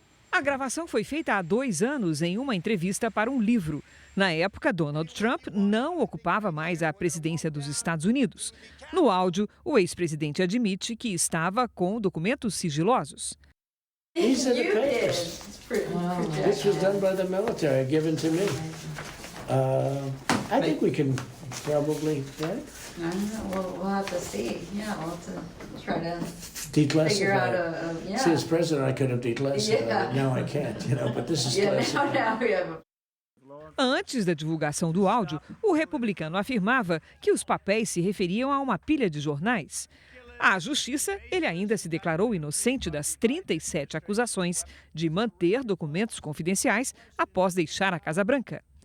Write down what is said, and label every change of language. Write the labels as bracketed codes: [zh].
[pt] A gravação foi feita há 2 anos em uma entrevista para um livro. Na época, Donald Trump não ocupava mais a presidência dos Estados Unidos. No áudio, o ex-presidente admite que estava com documentos sigilosos. [en] These are the papers. This was done by the military, given to me. I think we can probably, right? I don't know. We'll have to see. Yeah, we'll have to try to figure out a See, as president, I could have declassified it. Now I can't, but this is classified. Now we have [pt] Antes da divulgação do áudio, o republicano afirmava que os papéis se referiam a uma pilha de jornais. À justiça, ele ainda se declarou inocente das 37 acusações de manter documentos confidenciais após deixar a Casa Branca.